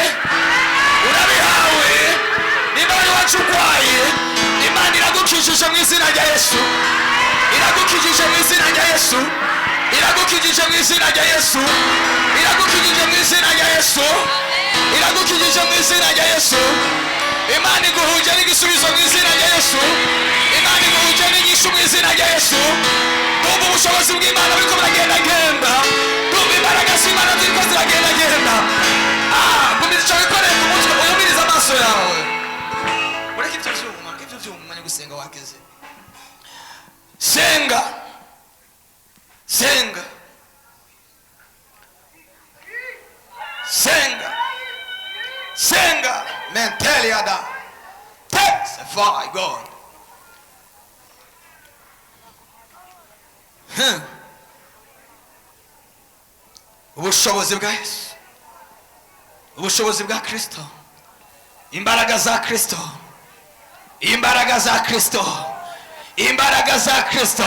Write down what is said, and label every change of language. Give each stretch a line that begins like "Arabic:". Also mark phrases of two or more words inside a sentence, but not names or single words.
Rundi: Nimba wari waje urwaye, Imana iragukijije mu izina rya Yesu. Iragukijije mu izina rya Yesu. Iragukijije mu izina rya Yesu. Iragukijije mu izina rya Yesu. Iragukijije mu izina rya Yesu. Imana iguhuje n'igisubizo mu izina rya Yesu. Imana iguhuje n'inyishu mu izina rya Yesu. Ndumva ubushobozi bw'Imana buriko buragendagenda. Ndumva imbaraga z'Imana ziriko ziragendagenda. Gumiza ico wikoreye ku mutwe, uyumirize amaso yawe. Ureke ivyo vyuma, umwanya gusenga wageze. Senga. Senga. Senga. Senga. Menteliada.
English: Testify God.
Rundi: Ubushobozi bwa Yesu. Ubushobozi bwa Kristo. Imbaraga za Kristo. Imbaraga za Kristo. Imbaraga za Kristo.